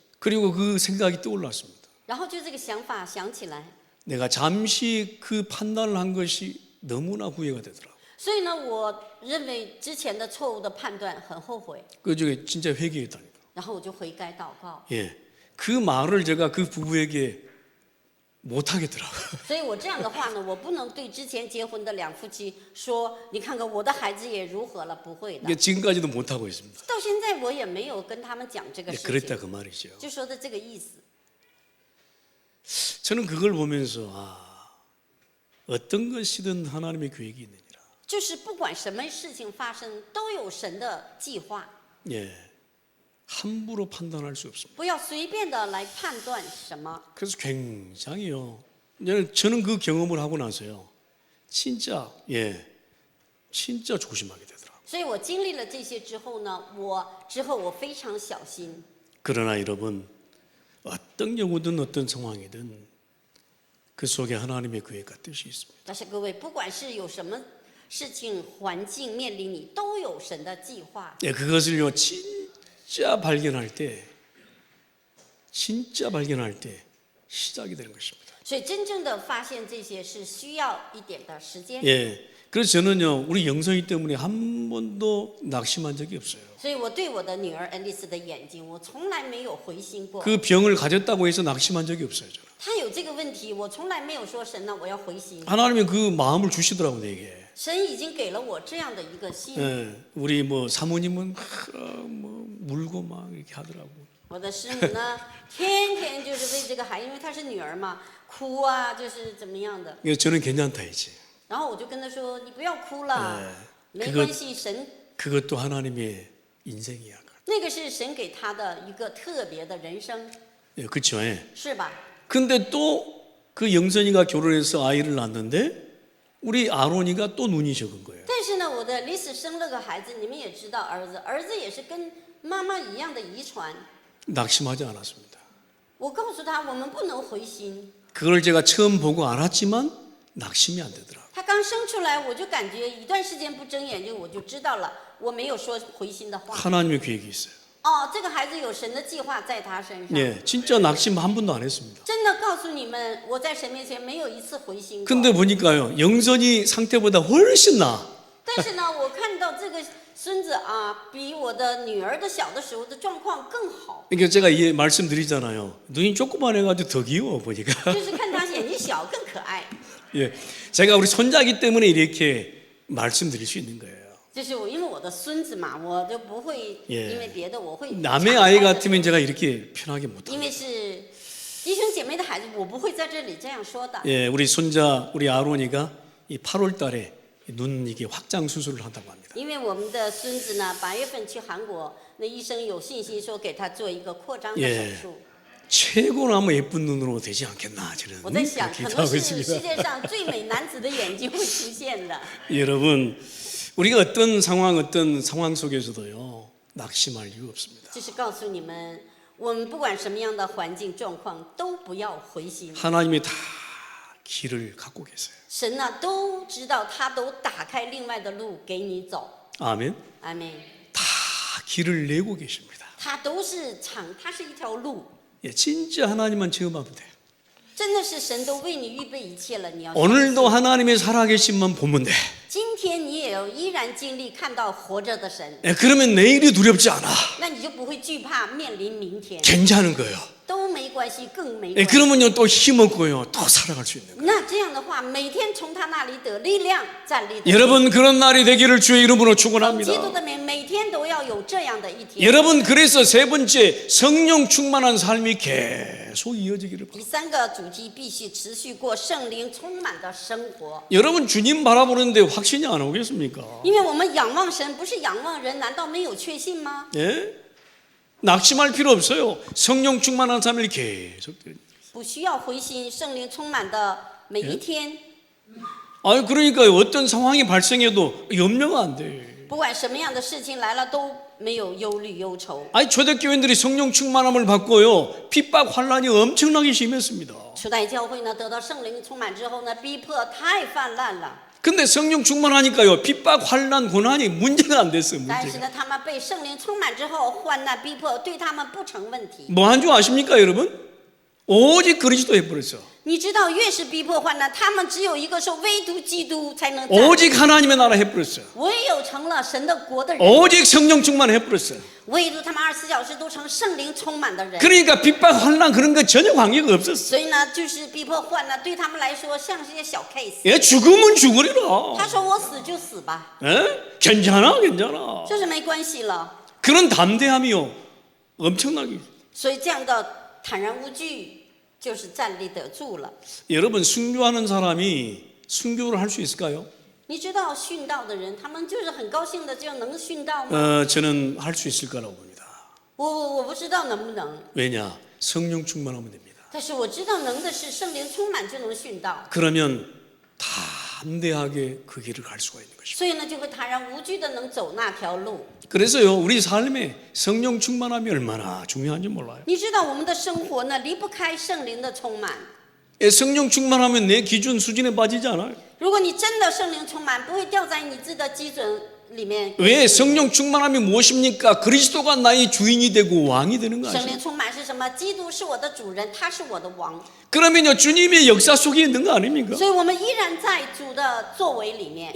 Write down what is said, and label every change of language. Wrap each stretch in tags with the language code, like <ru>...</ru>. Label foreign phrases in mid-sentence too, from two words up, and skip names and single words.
<ko>그리고 그 생각이 떠올랐습니다.</ko> <zh>然后就这个想法想起来，</zh> <ko>내가 잠시 그 판단을 한 것이 너무나 후회가 되더라고요.</ko> <zh>所以呢，我认为之前的错误的判断很后悔，</zh> <ko>그 중에 진짜 회개했다니까.</ko> <zh>然后我就悔改祷告。</zh> <ko>예, 그 말을 제가 그 부부에게 못 하겠더라고요.</ko> <zh>所以我这样的话呢，我不能对之前结婚的两夫妻说，你看看我的孩子也如何了，不会的。</zh> <ko>이게 지금까지도 못 하고 있습니다.</ko> <zh>到现在我也没有跟他们讲这个</zh> <ko>예,</ko> <zh>事</zh> <ko>그랬다</ko> <zh>情，</zh> <ko>그 말이죠.</ko> <zh>就说的这个意思。</zh> <ko>저는 그걸 보면서 어떤 것이든 하나님의 계획이 있느니라.</ko> <zh>就是不管什么事情发生，都有神的计划，</zh> <ko>예, 함부로 판단할 수 없습니다.</ko> <zh>不要随便的来判断什么。</zh> <ko>그래서 굉장히요. 저는 그 경험을 하고 나서요, 진짜 진짜 조심하게 되더라고요.</ko> <zh>所以我经历了这些之后呢，我非常小心。</zh> <ko>그러나 여러분, 어떤 경우든 어떤 상황이든 그 속에 하나님의 계획과 뜻이 있습니다.</ko> <zh>但是各位，不管是有什么事情、环境面临你，都有神的计划。</zh> <ko>예, 그것을요 진짜 발견할 때 시작이 되는 것입니다.</ko> <zh>所以真正的发现这些是需要一点的时间。</zh> <ko>예, 그래서 저는요 우리 영성이 때문에 한 번도 낙심한 적이 없어요.</ko> <zh>所以我对我的女儿恩丽丝的眼睛，我从来没有灰心过。</zh> <ko>그 병을 가졌다고 해서 낙심한 적이 없어요. 저는.</ko> <zh>她有这个问题，我从来没有说神呢，我要灰心。</zh> <ko>하나님이 그 마음을 주시더라고 내게.</ko> <zh>神已经给了我这样的一个心。</zh> <ko>예, 우리 뭐 사모님은 뭐 울고 막 이렇게 하더라고.</ko> <zh>我的师母呢，天天就是为这个孩子，因为她是女儿嘛，哭啊，就是怎么样的。</zh> <ko>그래서 저는 괜찮다 했지.</ko> <zh>然后我就跟她说：“你不要哭了，</zh> <ko>네</ko> <zh>没关系，神</zh> <ko>그것도 하나님의 인생이야.</ko> <zh>那个是神给她的一个特别的人生，</zh> <ko>예, 그렇죠. 예.</ko> <zh>是吧？</zh> <ko>근데 또 그 영선이가 결혼해서 아이를 낳았는데 우리 아론이가 또 눈이 적은 거예요.</ko> <zh>但是呢，我的丽丝生了个孩子，你们也知道，儿子也是跟妈妈一样的遗传。</zh> <ko>낙심하지 않았습니다.</ko> <zh>我告诉他，我们不能灰心。</zh> <ko>그걸 제가 처음 보고 알았지만 낙심이 안 되더라고요.</ko> <zh>他刚生出来，我就感觉一段时间不睁眼睛，我就知道了，我没有说灰心的话。</zh> <ko>하나님의 계획이 있어요.</ko> <zh>哦，这个孩子有神的计划在他身上。</zh> <ko>예, 진짜 낙심 한 번도 안 했습니다.</ko> <zh>真的告诉你们，我在神面前没有一次灰心过。</zh> <ko>근데 보니까요, 영선이 상태보다 훨씬 나.</ko> <zh>但是呢，我看到这个孙子啊，比我的女儿的小的时候的状况更好。</zh> <ko>그러니까 제가 말씀드리잖아요. 눈이 조그만해가지고 더 귀여워 보니까.</ko> <zh>就是看他眼睛小更可爱。</zh> <ko>예, 제가 우리 손자기 때문에 이렇게 말씀드릴 수 있는 거예요.</ko> <zh>就是我，因为我的孙子嘛，我就不会</zh> <ko>예</ko> <zh>因为别的，我会</zh> <ko>남의 아이 같으면 제가 이렇게 편하게</ko> <zh>因</zh> <ko>못합니다.</ko> <zh>为是弟兄姐妹的孩子，我不会在这里这样说的。</zh> <ko>예, 우리 손자 우리 아론이가 이 8월달에 눈 이게 확장 수술을 한다고 합니다.</ko> <zh>因为我们的孙子呢，8月份去韩国，那医生有信心说给他做一个扩张的</zh> <ko>예</ko> <zh>手术。</zh> <ko>최고나마 예쁜 눈으로 되지 않겠나 저는</ko> <zh>我在想，可能</zh> <ko>기도하고</ko> <zh>是世</zh> <ko>있습니다.</ko> <zh>界上最美男子的眼睛会出现的。</zh> <ko>여러분, 우리가 어떤 상황 속에서도요 낙심할 이유 없습니다.</ko> <zh>就是告诉你们，我们不管什么样的环境状况，都不要灰心。</zh> <ko>하나님이 다 길을 갖고 계세요.</ko> <zh>神呢都知道，他都打开另外的路给你走。</zh> <ko>아멘.</ko> <zh>阿门。</zh> <ko>다 길을 내고 계십니다.</ko> <zh>他都是场，它是一条路，</zh> <ko>예, 진짜 하나님만 체험하면 돼요.</ko> <zh>真的是神都为你预备一切了。你要相信</zh> <ko>오늘도 하나님의 살아계심만 보면 돼.</ko> <zh>今天你也有依然经历看到活着的神，</zh> <ko>예, 그러면 내일이 두렵지 않아.</ko> <zh>那你就不会惧怕面临明天，</zh> <ko>괜찮은 거예요.</ko> <zh>都没关系，更没</zh> <ko>예,</ko> <zh>关系。</zh> <ko>그러면요 또 힘없고요 또 살아갈 수 있는 거예요.</ko> <zh>那这样的话，每天从他那里得力量，站立得住。</zh> <ko>여러분 그런 날이 되기를 주의 이름으로</ko> <zh>奉基督</zh> <ko>축원합니다.</ko> <zh>的名，每天都要有这样的一天。</zh> <ko>여러분 그래서 세 번째 성령 충만한 삶이 계속 이어지기를 바랍니다.</ko> <zh>第三个主题必须持续过圣灵充满的生活，</zh> <ko>여러분 주님 바라보는데 확신이 안 오겠습니까?</ko> <zh>因为我们仰望神，不是仰望人，难道没有确信吗？</zh> <ko>예? 낙심할 필요 없어요. 성령 충만한 삶을 계속.</ko> <zh>不需要灰心，圣灵充满的每一天，</zh> <ko>아 그러니까 어떤 상황이 발생해도 염려가 안 돼.</ko> <zh>不管什么样的事情来了，都没有忧虑忧愁。</zh> <ko>아니 초대교인들이 성령 충만함을 받고요 핍박 환란이 엄청나게 심했습니다.</ko> <zh>初代教会呢，得到圣灵充满之后呢，逼迫太泛滥了。</zh> <ko>근데 성령 충만하니까요 핍박 환란 고난이 문제가 안 됐어요.</ko> <zh>但是</zh> <ko>문제가.</ko> <zh>呢，他们被圣灵充满之后，患难逼迫对他们不成问题。</zh> <ko>뭐 한 줄 아십니까 여러분? 오직 그리스도 해버렸어.</ko> <zh>你知道，越是逼迫患难，他们只有一个说，唯独基督才能站立。</zh> <ko>오직 하나님의 나라 해버렸어.</ko> <zh>唯有成了神的国的人，</zh> <ko>오직 성령 충만 해버렸어.</ko> <zh>唯独他们24小时都成圣灵充满的人。</zh> <ko>그러니까 핍박 환란 그런 거 전혀 관계가 없었어.</ko> <zh>所以呢，就是逼迫患难对他们来说像是一些小 case。</zh> <ko>예, 죽으면 죽으리라.</ko> <zh>他说我死就死吧，</zh> <ko>예? 괜찮아 괜찮아.</ko> <zh>这是没关系了。</zh> <ko>그런 담대함이요 엄청나게.</ko> <zh>所以这样的坦然无惧，就是站立得住了。</zh> <ko>여러분 순교하는 사람이 순교를 할 수 있을까요?</ko> <zh>你知道殉道的人，他们就是很高兴的就能殉道吗？</zh> <ko>저는 할 수 있을 거라고 봅니다.</ko> <zh>我不知道能不能，</zh> <ko>왜냐? 성령 충만하면 됩니다.</ko> <zh>但是我知道能的是圣灵充满就能殉道，</zh> <ko>그러면 담대하게 그 길을 갈 수가 있는 것입니다.</ko> <zh>所以呢就会坦然无惧的能走那条路。</zh> <ko>그래서요 우리 삶에 성령 충만함이 얼마나 중요한지 몰라요.</ko> <zh>你知道我们的生活呢离不开圣灵的充满。</zh> <ko>예, 성령 충만하면 내 기준 수준에 빠지지 않아요.</ko> <zh>如果你真的圣灵充满，不会掉在你自己的基准里面。</zh> <ko>왜 성령 충만함이 무엇입니까? 그리스도가 나의 주인이 되고 왕이 되는 거</ko> <zh>圣</zh> <ko>아시죠?</ko> <zh>灵充满是什么？基督是我的主人，他是我的王，</zh> <ko>그러면요 주님의 역사 속에 있는 거 아닙니까?</ko> <zh>所以我们依然在主的作为里面。</zh>